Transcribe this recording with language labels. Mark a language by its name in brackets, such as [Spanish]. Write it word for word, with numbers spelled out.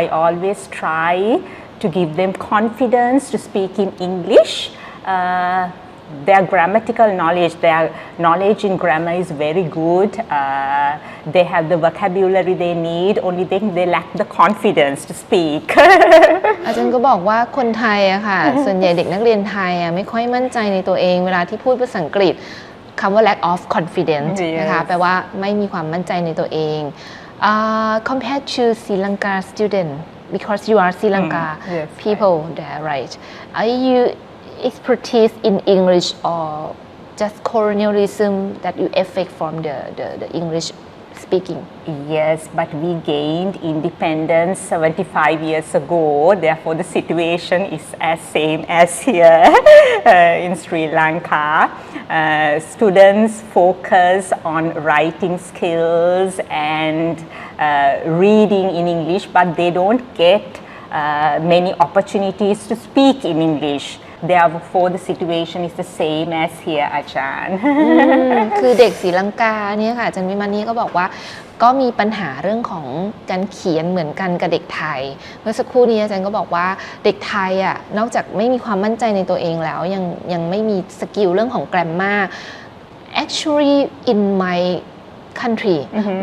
[English] I always try to give them confidence to speak in English. Uh, their grammatical knowledge, their knowledge in grammar is very good. Uh, they have the vocabulary they need. Only thing they lack the confidence to speak. [Thai] อาจารย์ก็บอกว่าคนไทยอะค่ะส่วนใหญ่เด็กนักเรียนไทยอะไม่ค่อยมั่นใจในตัวเองเวลาที่พูดภาษาอังกฤษคำว่า [English] lack of confidence [Thai] นะคะแปลว่าไม่มีความมั่นใจในตัวเอง [English] uh, compared to Sri Lanka student because you are Sri Lanka mm, yes, people right. there right are you expertise in English or just colonialism that you affect from the the, the English speaking yes but we gained independence seventy-five years ago therefore the situation is as same as here uh, in Sri Lanka uh, students focus on writing skills and uh, reading in English but they don't get uh, many opportunities to speak in English therefore the situation is the same as here อาจารย์ [Thai] คือเด็กศรีลังกาเนี่ยค่ะอาจารย์วิมานีก็บอกว่าก็มีปัญหาเรื่องของการเขียนเหมือนกันกับเด็กไทยเมื่อสักครู่นี้อาจารย์ก็บอกว่าเด็กไทยอ่ะนอกจากไม่มีความมั่นใจในตัวเองแล้วยังยังไม่มีสกิลเรื่องของแกรมม่า [English] actually in my country mm-hmm.